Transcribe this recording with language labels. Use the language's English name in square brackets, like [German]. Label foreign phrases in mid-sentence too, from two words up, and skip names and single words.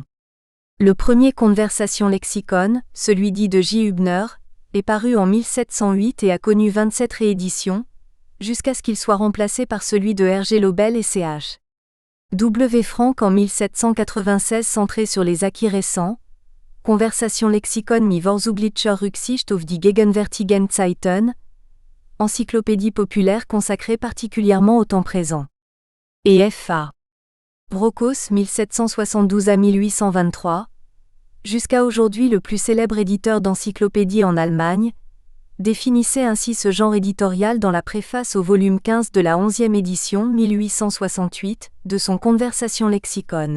[French] Le premier Conversation lexicon, celui dit de J. Hübner, est paru en 1708 et a connu 27 rééditions, jusqu'à ce qu'il soit remplacé par celui de R.G. Lobel et Ch. W. Frank en 1796 centré sur les acquis récents, Conversation lexicon mit Vorzüglicher Rücksicht auf die gegenwärtigen Zeiten, encyclopédie populaire consacrée particulièrement au temps présent. Et F.A. Brockhaus 1772 à 1823, jusqu'à aujourd'hui le plus célèbre éditeur d'encyclopédie en Allemagne, définissait ainsi ce genre éditorial dans la préface au volume 15 de la 11e édition 1868 de son Conversation lexicon.